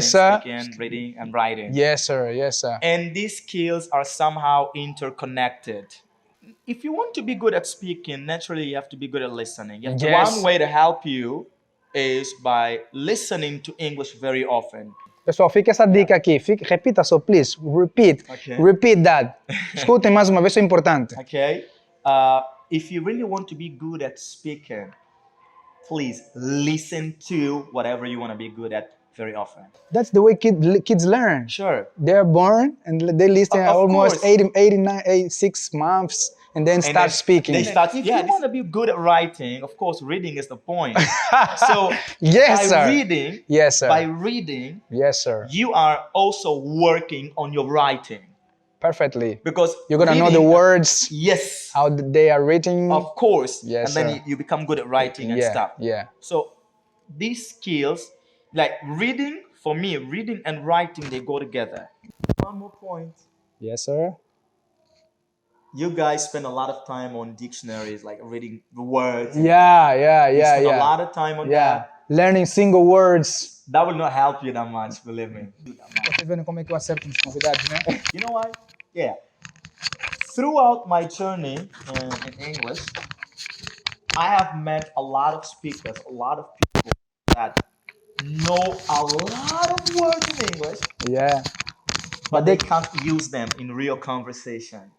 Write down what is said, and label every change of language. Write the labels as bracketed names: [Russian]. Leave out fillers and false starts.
[English] speaking, reading, and writing. Yes, sir. And these skills are somehow interconnected. If you want to be good at speaking, naturally you have to be good at listening. One way to help you is by listening to English very often. [Portuguese] Pessoal, fica essa dica aqui. Repita só, [English] please. Repeat. Okay. Repeat that. [Portuguese] Escutem mais uma vez, isso é importante. [English] Okay. If you really want to be good at speaking, please listen to whatever you want to be good at very often. That's the way kids learn. Sure. They're born and they listen almost 86 months and then start speaking. If you want to be good at writing, of course, reading is the point. So by reading, you are also working on your writing. Perfectly. Because you're going to know the words. Yes. How they are written. Of course. Yes, and then you become good at writing and stuff. Yeah. So these skills, like reading, for me, reading and writing, they go together. One more point. Yes, sir. you guys spend a lot of time on dictionaries, like reading the words. Yeah. You spend a lot of time on that. Learning single words. That will not help you that much, believe me. [Portuguese] Você vendo como é que eu acerto os convidados, né? [English] You know why? Yeah. Throughout my journey in English, I have met a lot of speakers, a lot of people that know a lot of words in English. Yeah. But they can't use them in real conversation.